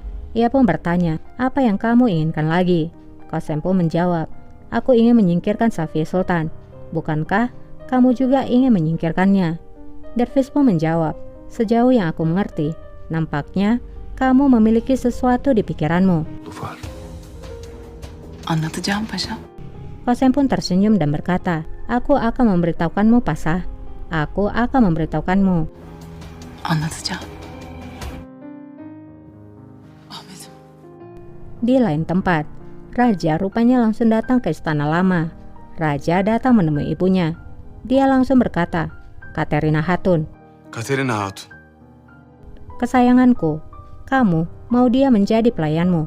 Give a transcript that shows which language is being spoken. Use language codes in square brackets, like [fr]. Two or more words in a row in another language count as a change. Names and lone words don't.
[id] Ia pun bertanya, apa yang kamu inginkan lagi? Kosem pun menjawab, aku ingin menyingkirkan Safiye Sultan. Bukankah kamu juga ingin menyingkirkannya? Dervish pun menjawab, sejauh yang aku mengerti, nampaknya kamu memiliki sesuatu di pikiranmu. Lufal. [tr] Anlatacağım paşa. [id] Kosem pun tersenyum dan berkata, aku akan memberitahukanmu Pasah. Aku akan memberitahukanmu. [tr] Anlatacağım. Ahmet'im. [id] Di lain tempat, raja rupanya langsung datang ke istana lama. Raja datang menemui ibunya. Dia langsung berkata, Katerina Hatun, Katerina Hatun. kesayanganku, kamu mau dia menjadi pelayanmu.